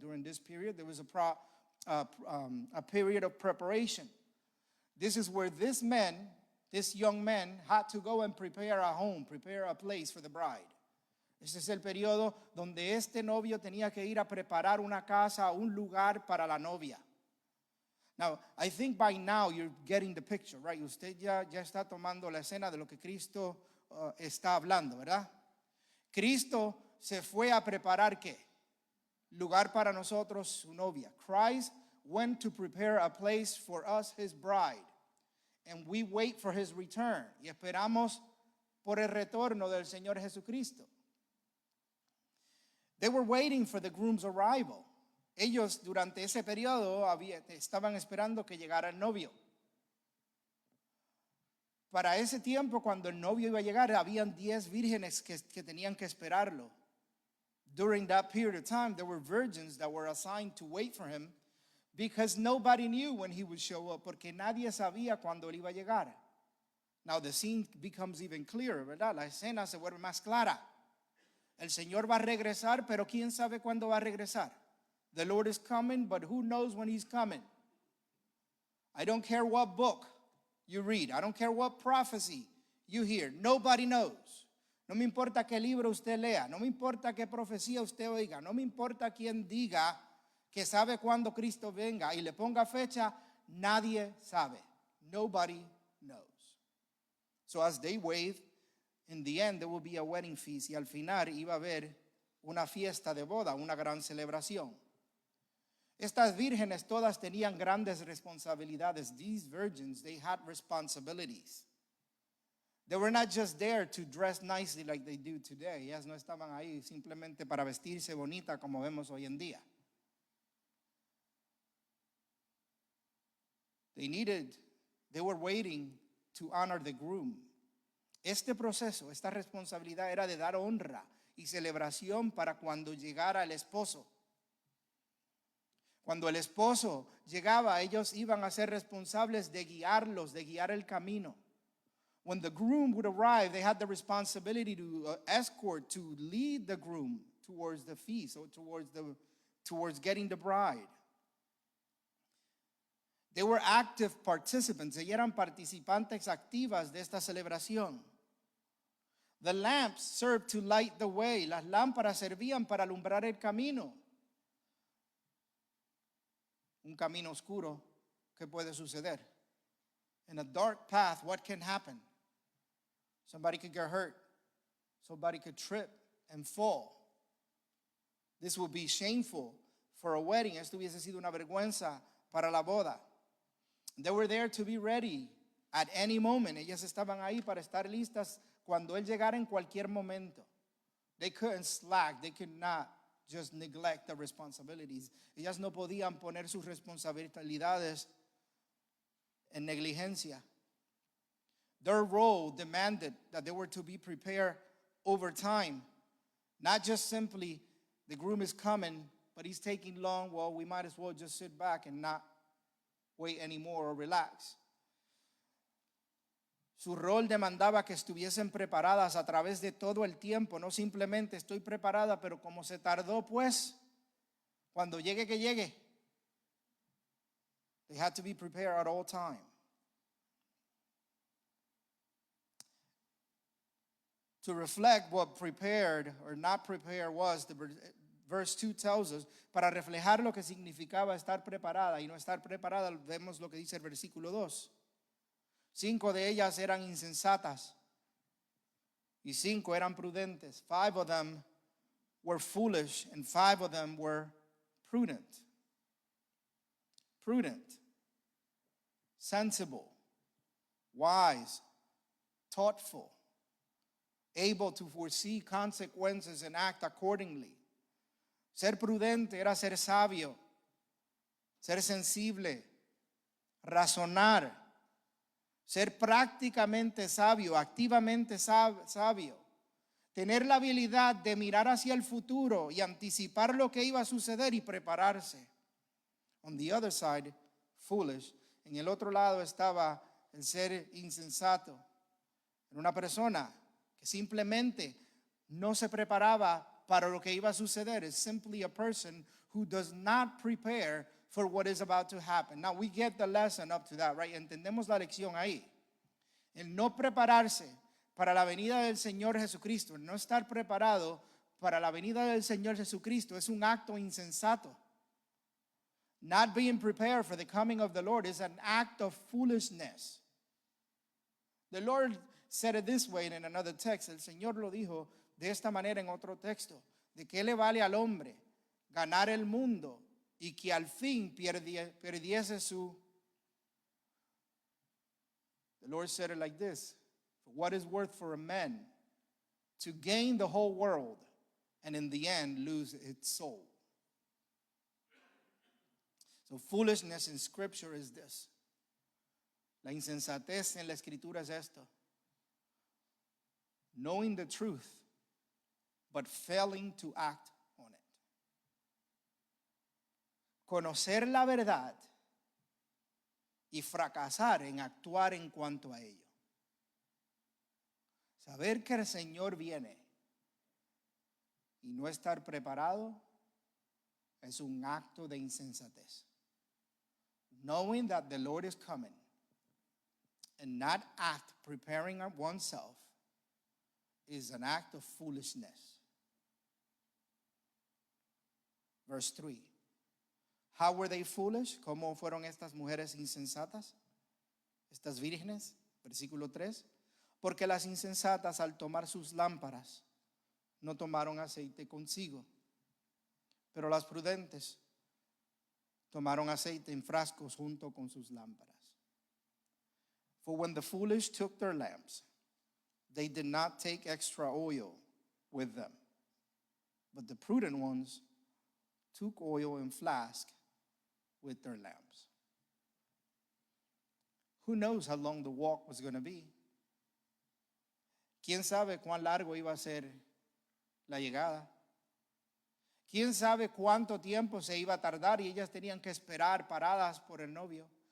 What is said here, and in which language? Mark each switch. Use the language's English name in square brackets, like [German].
[English] During this period there was a period of preparation. This is where this young man had to go and prepare a home, prepare a place for the bride. [Spanish] Este es el periodo donde este novio tenía que ir a preparar una casa, un lugar para la novia. [English] Now, I think by now you're getting the picture, right? [Spanish] Usted ya está tomando la escena de lo que Cristo está hablando, ¿verdad? Cristo se fue a preparar ¿qué? Lugar para nosotros, su novia. [English] Christ went to prepare a place for us, his bride. And we wait for his return. [Spanish] Y esperamos por el retorno del Señor Jesucristo. [English] They were waiting for the groom's arrival. [Spanish] Ellos durante ese periodo estaban esperando que llegara el novio. Para ese tiempo, cuando el novio iba a llegar, habían 10 vírgenes que tenían que esperarlo. [English] During that period of time, there were virgins that were assigned to wait for him because nobody knew when he would show up, [Spanish] porque nadie sabía cuándo él iba a llegar. [English] Now the scene becomes even clearer, ¿verdad? [Spanish] La escena se vuelve más clara. El Señor va a regresar, pero ¿quién sabe cuándo va a regresar? [English] The Lord is coming, but who knows when he's coming? I don't care what book you read. I don't care what prophecy you hear. Nobody knows. [Spanish] No me importa qué libro usted lea. No me importa qué profecía usted oiga. No me importa quién diga que sabe cuándo Cristo venga y le ponga fecha. Nadie sabe. [English] Nobody knows. So as they wait, in the end there will be a wedding feast. [Spanish] Y al final iba a haber una fiesta de boda, una gran celebración. Estas vírgenes todas tenían grandes responsabilidades. [English] These virgins, they had responsibilities. They were not just there to dress nicely like they do today. [Spanish] Ellas no estaban ahí simplemente para vestirse bonita como vemos hoy en día. [English] They were waiting to honor the groom. [Spanish] Este proceso, esta responsabilidad era de dar honra y celebración para cuando llegara el esposo. Cuando el esposo llegaba, ellos iban a ser responsables de guiarlos, de guiar el camino. [English] When the groom would arrive, they had the responsibility to escort, to lead the groom towards the feast, or towards getting the bride. They were active participants. [Spanish] Ellos eran participantes activas de esta celebración. [English] The lamps served to light the way. [Spanish] Las lámparas servían para alumbrar el camino. Un camino oscuro, ¿qué puede suceder? [English] In a dark path, what can happen? Somebody could get hurt. Somebody could trip and fall. This would be shameful for a wedding. [Spanish] Esto hubiese sido una vergüenza para la boda. [English] They were there to be ready at any moment. [Spanish] Ellas estaban ahí para estar listas cuando él llegara en cualquier momento. [English] They couldn't slack. They could not just neglect the responsibilities. [Spanish] Ellas no podían poner sus responsabilidades en negligencia. [English] Their role demanded that they were to be prepared over time. Not just simply, the groom is coming, but he's taking long. Well, we might as well just sit back and not wait anymore or relax. [Spanish] Su rol demandaba que estuviesen preparadas a través de todo el tiempo. No simplemente estoy preparada, pero como se tardó, pues, cuando llegue que llegue. [English] They had to be prepared at all time. To reflect what prepared or not prepared was, verse 2 tells us, [Spanish] para reflejar lo que significaba estar preparada y no estar preparada, vemos lo que dice el versículo 2. 5 de ellas eran insensatas y 5 eran prudentes. [English] 5 of them were foolish and 5 of them were prudent. Prudent, sensible, wise, thoughtful, able to foresee consequences and act accordingly. [Spanish] Ser prudente era ser sabio, ser sensible, razonar, ser prácticamente sabio, activamente sabio, tener la habilidad de mirar hacia el futuro y anticipar lo que iba a suceder y prepararse. [English] On the other side, foolish. [Spanish] En el otro lado estaba el ser insensato. Era una persona que simplemente no se preparaba para lo que iba a suceder. [English] It's simply a person who does not prepare for what is about to happen. Now we get the lesson up to that, right? [Spanish] Entendemos la lección ahí. El no prepararse para la venida del Señor Jesucristo, el no estar preparado para la venida del Señor Jesucristo es un acto insensato. [English] Not being prepared for the coming of the Lord is an act of foolishness. The Lord said it this way in another text. [Spanish] El Señor lo dijo de esta manera en otro texto. ¿De qué le vale al hombre ganar el mundo y que al fin perdiese su... [English] The Lord said it like this. For what is worth for a man to gain the whole world and in the end lose its soul? So foolishness in Scripture is this. [Spanish] La insensatez en la Escritura es esto. [English] Knowing the truth, but failing to act on it. [Spanish] Conocer la verdad y fracasar en actuar en cuanto a ello. Saber que el Señor viene y no estar preparado es un acto de insensatez. [English] Knowing that the Lord is coming and not act preparing oneself is an act of foolishness. Verse 3. How were they foolish? [Spanish] ¿Cómo fueron estas mujeres insensatas? Estas vírgenes. Versículo 3. Porque las insensatas al tomar sus lámparas no tomaron aceite consigo, pero las prudentes tomaron aceite en frascos junto con sus lámparas. [English] For when the foolish took their lamps, they did not take extra oil with them, but the prudent ones took oil in flask with their lamps. Who knows how long the walk was going to be? [Spanish] ¿Quién sabe cuán largo iba a ser la llegada? ¿Quién sabe cuánto tiempo se iba a tardar y ellas tenían que esperar paradas por el novio?